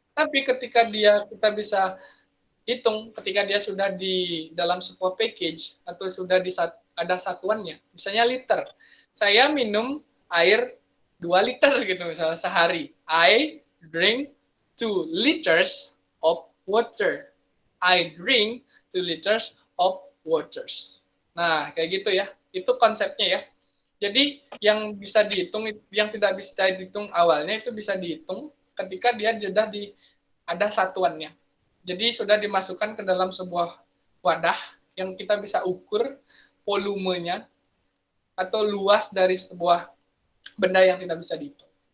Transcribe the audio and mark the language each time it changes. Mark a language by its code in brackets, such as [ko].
[id] Tapi ketika kita bisa hitung, ketika dia sudah di dalam sebuah package atau sudah ada satuannya, misalnya liter. Saya minum air 2 liter gitu misalnya sehari. [en] I drink 2 liters of water. I drink 2 liters of waters. [id] Nah, kayak gitu ya. Itu konsepnya ya. Jadi yang bisa dihitung, yang tidak bisa dihitung awalnya itu bisa dihitung ketika dia sudah ada satuannya. Jadi sudah dimasukkan ke dalam sebuah wadah yang kita bisa ukur volumenya atau luas dari sebuah benda yang tidak bisa dihitung.